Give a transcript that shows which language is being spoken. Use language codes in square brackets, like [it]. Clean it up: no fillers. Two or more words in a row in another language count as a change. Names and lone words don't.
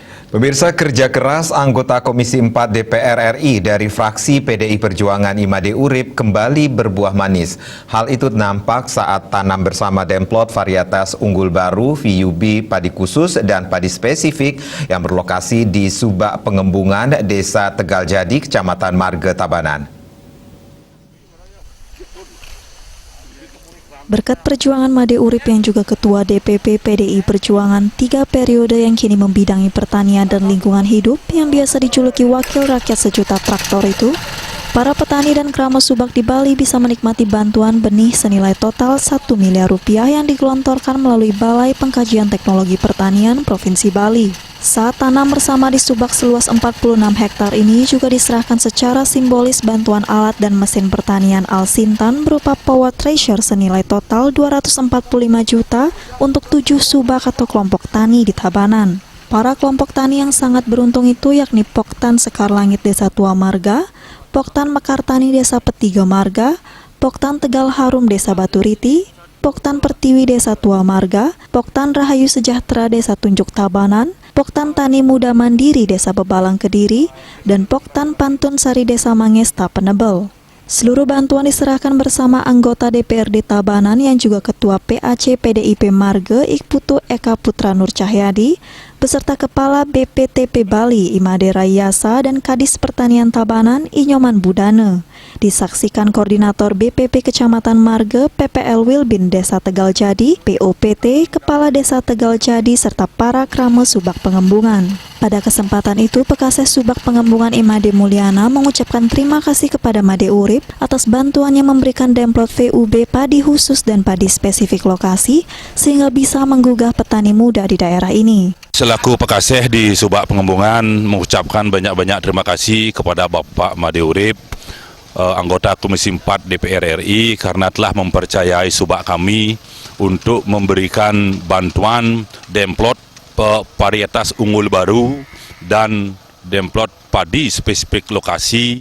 [id] Pemirsa, kerja keras anggota Komisi 4 DPR RI dari fraksi PDI Perjuangan Imade Urip kembali berbuah manis. Hal itu nampak saat tanam bersama demplot varietas unggul baru VUB padi khusus dan padi spesifik yang berlokasi di Subak Pengembungan, Desa Tegaljadi, Kecamatan Marga Tabanan. Berkat perjuangan Made Urip yang juga Ketua DPP PDI Perjuangan 3 periode yang kini membidangi pertanian dan lingkungan hidup yang biasa dijuluki wakil rakyat sejuta traktor itu, para petani dan keramas Subak di Bali bisa menikmati bantuan benih senilai total 1 miliar rupiah yang digelontorkan melalui Balai Pengkajian Teknologi Pertanian Provinsi Bali. Saat tanam bersama di Subak seluas 46 hektar ini juga diserahkan secara simbolis bantuan alat dan mesin pertanian Al-Sintan berupa [en] power thresher [id] senilai total 245 juta untuk 7 subak atau kelompok tani di Tabanan. Para kelompok tani yang sangat beruntung itu yakni Poktan Sekar Langit Desa Tua Marga, Poktan Mekartani Desa Petiga Marga, Poktan Tegal Harum Desa Baturiti, Poktan Pertiwi Desa Tua Marga, Poktan Rahayu Sejahtera Desa Tunjuk Tabanan, Poktan Tani Muda Mandiri Desa Bebalang Kediri, dan Poktan Pantun Sari Desa Mangesta Penebel. Seluruh bantuan diserahkan bersama anggota DPRD Tabanan yang juga Ketua PAC PDIP Marga Ikputu Eka Putra Nur Cahyadi, beserta Kepala BPTP Bali Imade Rayasa dan Kadis Pertanian Tabanan Inyoman Budane. Disaksikan Koordinator BPP Kecamatan Marga PPL Wilbin Desa Tegaljadi, POPT Kepala Desa Tegaljadi serta para krama Subak Pengembungan. Pada kesempatan itu, Pekaseh Subak Pengembungan Imade Mulyana mengucapkan terima kasih kepada Made Urip atas bantuannya memberikan demplot VUB padi khusus dan padi spesifik lokasi sehingga bisa menggugah petani muda di daerah ini. Selaku Pekaseh di Subak Pengembungan mengucapkan banyak-banyak terima kasih kepada Bapak Made Urip, anggota Komisi 4 DPR RI karena telah mempercayai Subak kami untuk memberikan bantuan demplot varietas unggul baru dan demplot padi spesifik lokasi.